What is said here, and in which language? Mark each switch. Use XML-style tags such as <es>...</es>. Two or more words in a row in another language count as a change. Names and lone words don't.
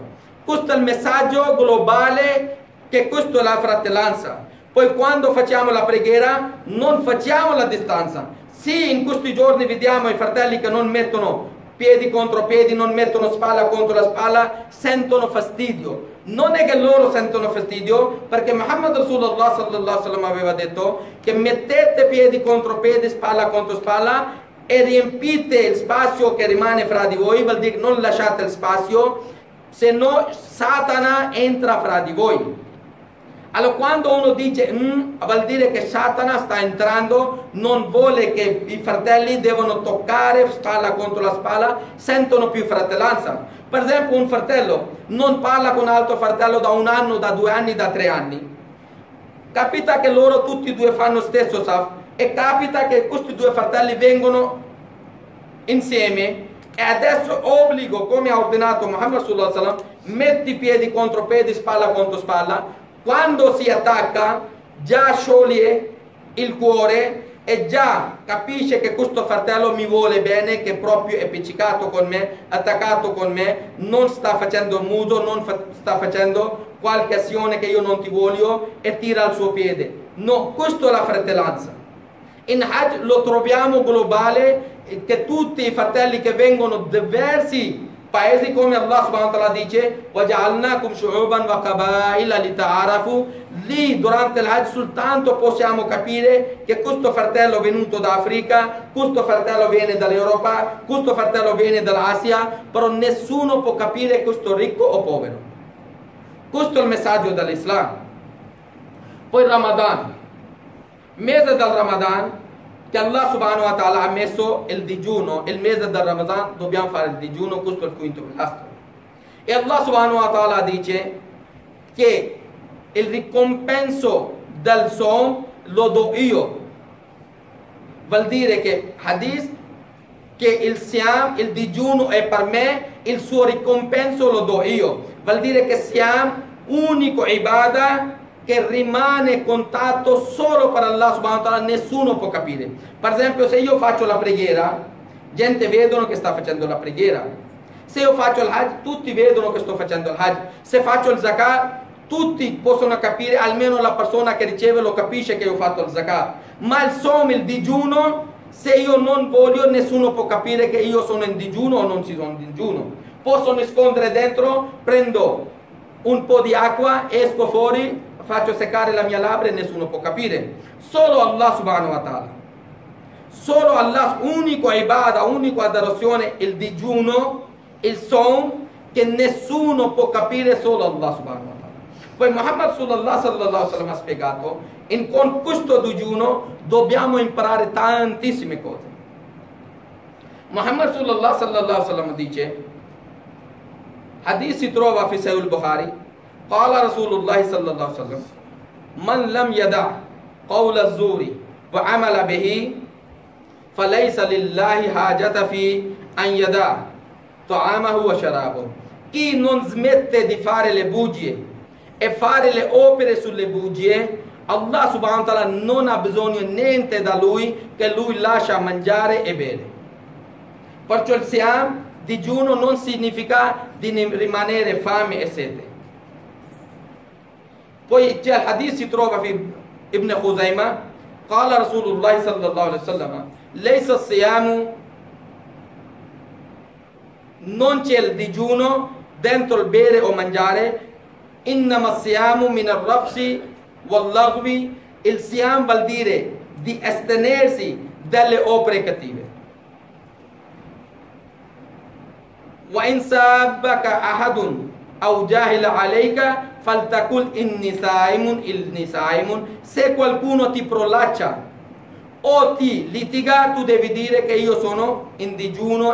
<it>Questo è il messaggio globale, che questa è la fratellanza. Poi quando facciamo la preghiera non facciamo la distanza. Sì, in questi giorni vediamo i fratelli che non mettono piedi contro piedi, non mettono spalla contro la spalla, sentono fastidio. Non è che loro sentono fastidio, perché Muhammad</it> <ar>رسول الله صلى الله عليه وسلم</ar> <it>aveva detto che mettete piedi contro piedi, spalla contro spalla e riempite il spazio che rimane fra di voi, vuol dire non lasciate il spazio, se no Satana entra fra di voi. Allora quando uno dice vuol dire che Satana sta entrando, non vuole che i fratelli devono toccare spalla contro la spalla, sentono più fratellanza. Per esempio un fratello non parla con un altro fratello da 1 anno, da 2 anni, da 3 anni. Capita che loro tutti e due fanno stesso saf e capita che questi 2 fratelli vengono insieme e adesso obbligo, come ha ordinato Muhammad</it> <ar>صلى الله عليه وسلم,</ar> <it>metti piedi contro piedi, spalla contro spalla. Quando si attacca già scioglie il cuore e già capisce che questo fratello mi vuole bene, che proprio è appiccicato con me, attaccato con me, non sta facendo muso, non sta facendo qualche azione che io non ti voglio e tira al suo piede. No, questa è la fratellanza. In Hajj lo troviamo globale, che tutti i fratelli che vengono da diversi paesi, come Allah</it> <ar>سبحانه وتعالى</ar> <it>dice</it> <ar>وَجَعَلْنَاكُمْ شُعُوبًا وَقَبَائِلَ لِتَعَارَفُوا,</ar> <it>lì durante il Hajj soltanto possiamo capire che questo fratello è venuto da Africa, questo fratello viene dall'Europa, questo fratello viene dall'Asia, però nessuno può capire questo ricco o povero. Questo è il messaggio dell'Islam. Poi Ramadan, mese del Ramadan, che Allah</it> <ar>سبحانه وتعالى</ar> <it>ha messo il digiuno, il mese del Ramadan dobbiamo fare il digiuno, questo è il quinto pilastro. E Allah</it> <ar>سبحانه وتعالى</ar> <it>dice che il ricompenso del Som lo do io. Vuol dire che hadith, che il Siam, il digiuno è per me, il suo ricompenso lo do io. Vuol dire che Siam, unico ibadah che rimane contatto solo per Allah</it> <ar>سبحانه وتعالى,</ar> <it>nessuno può capire. Per esempio, se io faccio la preghiera, gente vedono che sta facendo la preghiera. Se io faccio il Hajj, tutti vedono che sto facendo il Hajj. Se faccio il Zakat, tutti possono capire, almeno la persona che riceve lo capisce che io ho fatto il Zakat. Ma il Som, il digiuno, se io non voglio, nessuno può capire che io sono in digiuno o non ci sono in digiuno. Posso nascondere dentro, prendo un po' di acqua, esco fuori, faccio seccare la mia labbra e nessuno può capire. Solo Allah</it> <ar>سبحانه وتعالى.</ar> <it>Solo Allah, unico ibadah, unico adorazione, il digiuno, il Som, che nessuno può capire, solo Allah</it> <ar>سبحانه وتعالى.</ar> <it>Poi Muhammad</it> <ar>صلى الله عليه وسلم</ar> <it>ha spiegato, con questo digiuno dobbiamo imparare tantissime cose.</it> <ar>Muhammad صلى الله عليه وسلم</ar> <it>dice, hadith si trova</it> <ar>في صحيح البخاري, قال رسول الله صلى الله عليه وسلم من لم يدع قول الزور وعمل به فليس لله حاجة في أن يدع طعامه وشرابه.</ar> <it>Chi non smette di fare le bugie e fare le opere sulle bugie, Allah</it> <ar>سبحانه وتعالى</ar> <it>non ha bisogno niente da lui, che lui lascia mangiare e bere. Perciò il Siam, digiuno, non significa di rimanere fame e sete. Poi c'è il hadith, si trova fi Ibn Khuzaimah,</it> <ar>قال رسول الله صلى الله عليه وسلم ليس الصيام,</ar> <it>non c'è il digiuno dentro il bere o mangiare,</it> <ar>إنما الصيام من الرفث واللغو,</ar> <it>il Siam vuol dire di astenersi dalle opere cattive.</it> <ar>وإن سابك أحد أو جاهل عليك فليقل إني صائم,</ar> <it>se qualcuno ti prolaccia o ti litiga, tu devi dire che io sono in digiuno.</it>